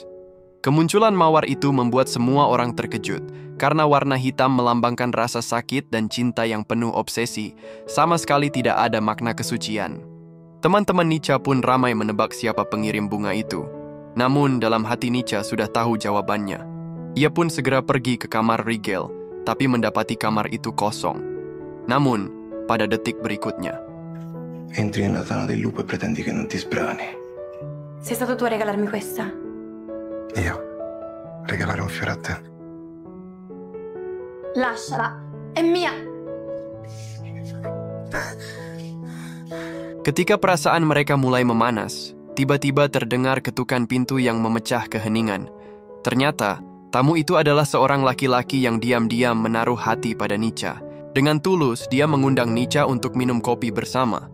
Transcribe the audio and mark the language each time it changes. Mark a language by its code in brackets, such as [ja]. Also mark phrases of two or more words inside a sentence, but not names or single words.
[id] Kemunculan mawar itu membuat semua orang terkejut, karena warna hitam melambangkan rasa sakit dan cinta yang penuh obsesi, sama sekali tidak ada makna kesucian. Teman-teman Nica pun ramai menebak siapa pengirim bunga itu. Namun, dalam hati Nica sudah tahu jawabannya. Ia pun segera pergi ke kamar Rigel, tapi mendapati kamar itu kosong. Namun, pada detik berikutnya, [it] Entri nella tana del lupo e pretendi che non ti sbrani. Sei stato tu a regalarmi questa? Io? Regalare un fiore a te? Lasciala, è mia. [id] Ketika perasaan mereka mulai memanas, tiba-tiba terdengar ketukan pintu yang memecah keheningan. Ternyata, tamu itu adalah seorang laki-laki yang diam-diam menaruh hati pada Nica. Dengan tulus, dia mengundang Nica untuk minum kopi bersama.